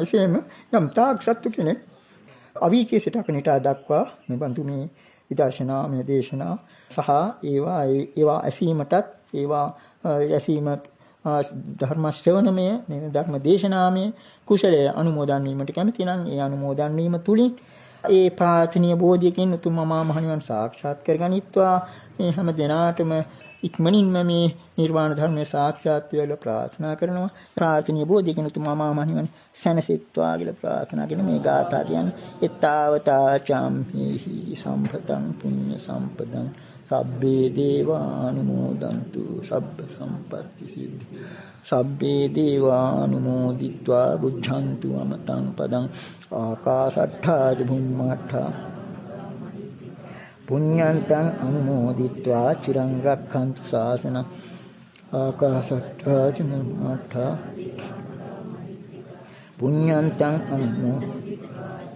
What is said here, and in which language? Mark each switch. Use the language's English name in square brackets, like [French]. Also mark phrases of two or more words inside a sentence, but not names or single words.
[Sinhala] එසේම යම් තාක් සත්තු කෙනෙක් අවීචේ සිට අකනිට දක්වා මේ බඳු මේ විදර්ශනා මේ දේශනා සහ ඒවා ඇසීමටත් ඒවා ඇසීම ධර්ම ශ්‍රවණමය මේ ධර්ම දේශනාමය කුසලයේ අනුමෝදන් වීමට කැමති නම් ඒ අනුමෝදන් වීම තුලින් ඒ ප්‍රාර්ථනීය බෝධියකින් උතුම් මහා මහණිවන් සාක්ෂාත් කරගනිත්වා මේ හැම දිනාටම ඉක්මනින්ම මේ නිර්වාණ ධර්මයේ සාක්ෂාත් වේලා ප්‍රාර්ථනා කරනවා. ප්‍රාර්ථනීය බෝධියකින් උතුම් මහා මහණිවන් සැනසෙත්වා කියලා ප්‍රාර්ථනා කරන මේ ගාථා කියන්නේ [Pali] එත්තාවතා චම්හි සම්පතං පුඤ්ඤ සම්පදං සබ්බේ දේවානුමෝදන්තු සබ්බ සම්පත්ති සිද්ධි සබ්බේ දේවානුමෝදිत्वा බුද්ධන්තු අමතං පදං ආකාශට්ඨා චුම්මට්ඨා පුඤ්ඤන්තං අනුමෝදිत्वा චිරං රක්ඛන්තු ශාසනං ආකාශට්ඨා චුම්මට්ඨා පුඤ්ඤන්තං අනුමෝදිत्वा